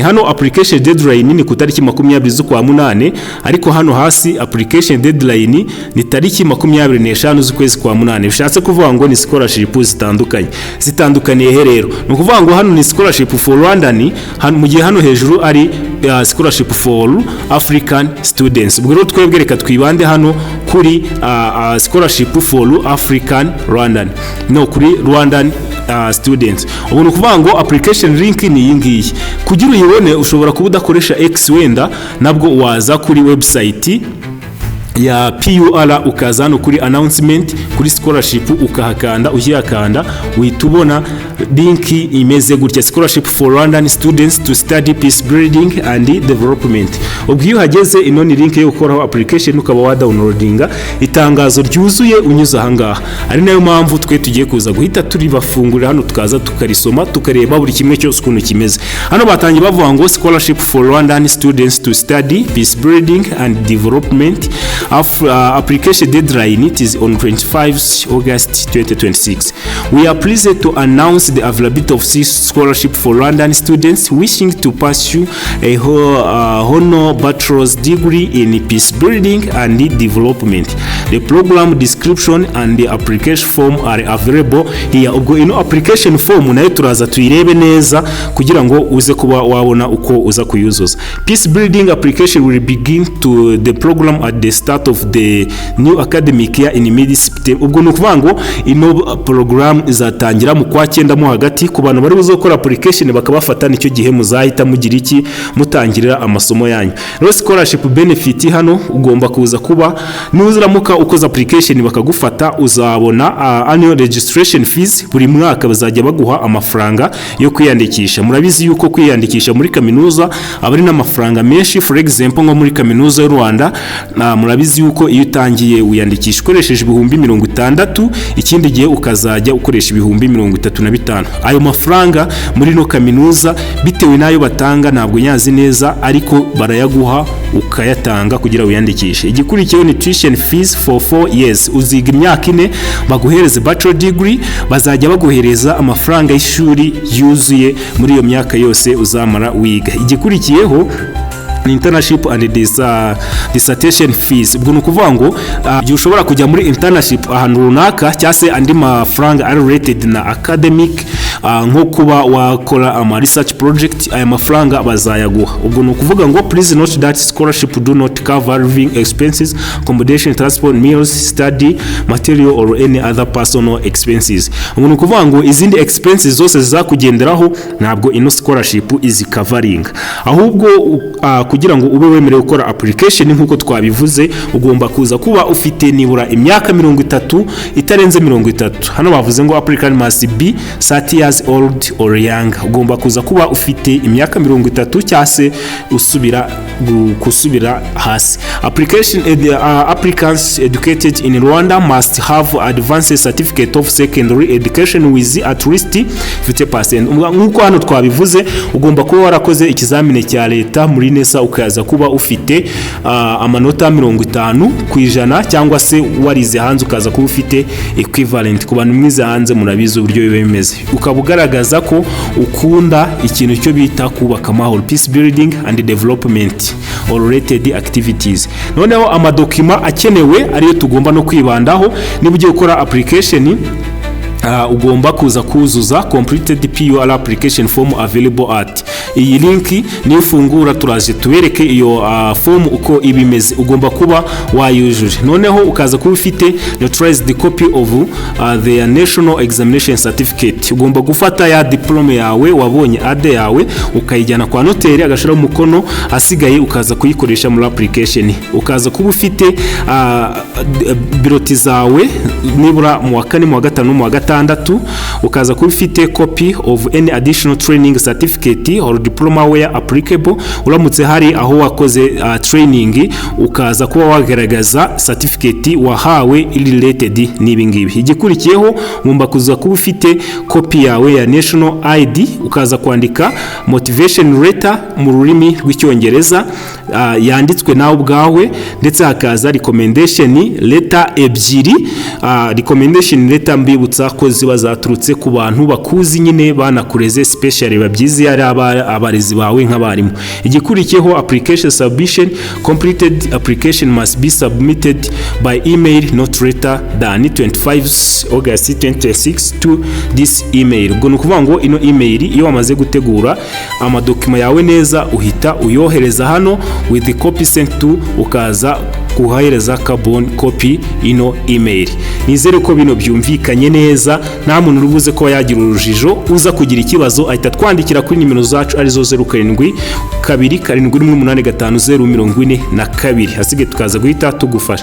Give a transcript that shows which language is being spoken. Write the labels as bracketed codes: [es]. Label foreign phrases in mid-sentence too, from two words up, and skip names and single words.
[rw] Hano [en] application deadline [rw] ni ku tariki 20 z'ukwa 8, ariko hano hasi [en] application deadline [rw] ni tariki 25 z'ukwezi kwa 8. Bishatse kuvuga ngo ni scholarship zitandukaniye he rero. Ni kuvuga ngo hano ni [en] scholarship for Rwandan, [rw] hano mu gihe hano hejuru ari [en] scholarship for African students. [rw] Ubwo rero twebwe reka twibande hano kuri [en] scholarship for African Rwandan, [rw] no kuri [en] Rwandan students. [rw] Ubu ni kuvuga ngo [en] application link [rw] ni iyi ngiyi. Kugira uyibone ushobora kuba udakoresha X wenda, nabwo waza kuri website ya PUR ukaza hano kuri announcement kuri scholarship ukahakanda, ukiyakanda uhita ubona link imeze gutya, [en] scholarship for Rwandan students to study peace building and development. [rw] Ubwo iyo hageze ino ni link yo gukora application ukaba wa downloadinga itangazo ryuzuye unyuza ahangaha. Ari nayo mpamvu twe tugiye kuza guhita turi bafungurira hano tukaza tukarisoma tukareba buri kimwe cyose ukuntu kimeze. Hano batangiye bavuga ngo [en] scholarship for Rwandan students to study peace building and development. Application deadline it is on 25 August 2026. We are pleased to announce the availability of scholarship for Rwandan students wishing to pursue a honor bachelor's degree in peace building and development. The program description and the application form are available here. [rw] Ubwo ino application form nayo turaza tuyirebe neza kugira ngo uze kuba wabona uko uza kuyuzuza. [en] Peace building application will begin to the program at the start of the new academic year in mid-September. [rw] Ubwo ni ukuvuga ngo ino program izatangira mu kwa 9 mo hagati ku bantu bari buzokora application bakabafata nicyo gihe muzahita mugira iki mutangirira amasomo yanyu. Rero [en] scholarship benefit [rw] hano ugomba kuza kuba nuziramuka ukoza application bakagufata uzabona [en] annual registration fees [rw] buri mwaka bazajya baguha amafaranga yo kwiyandikisha. Murabizi yuko kwiyandikisha muri kaminuza abari n'amafaranga menshi. [en] For example [rw] nko muri kaminuza y'u Rwanda murabizi yuko iyo utangiye wiyandikisha ukoresheje ibihumbi 60, ikindi gihe ukazajya ukoresha ibihumbi 35. Ayo mafaranga muri no kaminuza bitewe nayo batanga ntabwo nyazi neza, ariko barayaguha ukayatanga kugira wiyandikishe. Igikurikiyeho ni [en] tuition fees for 4 years. [rw] Uziga imyaka 4 baguhereza [en] bachelor degree, [rw] bazajya baguhereza amafaranga y'ishuri yuzuye muri iyo myaka yose uzamara wiga. [en] Igikurikiyeho internship and dissertation fees. [rw] Ubwo nukuvuga ngo igihe ushobora kujya muri internship ahantu runaka cyase andi mafaranga [en] are related [rw] na academic, nko kuba wakora ama [en] research project, [rw] aya mafaranga bazayaguha. Ubwo nukuvuga ngo [en] please note that scholarship do not cover living expenses, accommodation, transport, meals, study material or any other personal expenses. [rw] Ubwo nukuvuga ngo izindi expenses zose zizakugenderaho ntabwo ino scholarship [en] is covering. [rw] Ahubwo kugira ngo ube wemerewe gukora application nkuko twabivuze ugomba kuza kuba ufite nibura imyaka 30 itarenze 30. Hano bavuze ngo [en] applicant must be 30 years old or young. [rw] Ugomba kuza kuba ufite imyaka 30 cyase kusubira hasi. [en] Applicants educated in Rwanda must have advanced certificate of secondary education with at least 50%. [rw] Nkuko hano twabivuze ugomba kuba warakoze ikizamine cya leta muri nesa ukaza kuba ufite amanota 50% cyangwa se warize hanze ukaza kuba ufite equivalent. Ku bantu mwize hanze murabizi uburyo biba bimeze, ukabugaragaza ko ukunda ikintu cyo bita kubaka amahoro, [en] peace building and development or related activities. [rw] Noneho amadokima akenewe ariyo tugomba no kwibandaho niba ugiye gukora application. Ugomba kuza kuzuza [en] completed PUR application form available at. [rw] Iyi link niyo fungura turaje tubereke iyo form uko ibimeze, ugomba kuba wayujuje. Noneho ukaza kuba ufite [en] notarized copy of the national examination certificate. [rw] Ugomba gufata ya diploma yawe wabonye AD yawe ukayijyana kwa noteri agashira umukono, asigaye ukaza kuyikoresha muri application. Ukaza kuba ufite biroti zawe nibura mu wa 4 mu wa 5 mu wa 6. Ukaza kuba ufite [en] copy of any additional training certificate or diploma where applicable. [rw] Uramutse hari aho wakoze training ukaza kuba wagaragaza certificate wahawe related n'ibingibi. Igikurikiyeho ngomba kuza kuba ufite copy yawe ya [en] national ID, [rw] ukaza kwandika [en] motivation letter [rw] mu rurimi rw'icyongereza yanditswe nawe ubwawe, ndetse hakaza [en] recommendation letter [rw] ebyiri. [en] Recommendation letter [rw] mbibutsa ko ziba zaturutse ku bantu bakuzi nyine banakureze specially babyizi ari abarezi bawe nk'abarimu. [en] Igikurikiyeho application submission. Completed application must be submitted by email not later than 25 August 2026 to this email. [rw] Ubwo nukuvuga ngo ino email iyo wamaze gutegura amadokima yawe neza uhita uyohereza hano [en] with the copy sent to, [rw] ukaza kuhahereza [en] carbon copy [rw] ino email. Nizere ko bino byumvikanye neza, nta muntu urubuze ko yagira urujijo. Uza kugira ikibazo ahita twandikira kuri nimero zacu arizo 07 2 7 hasige tukaza guhita tugufasha.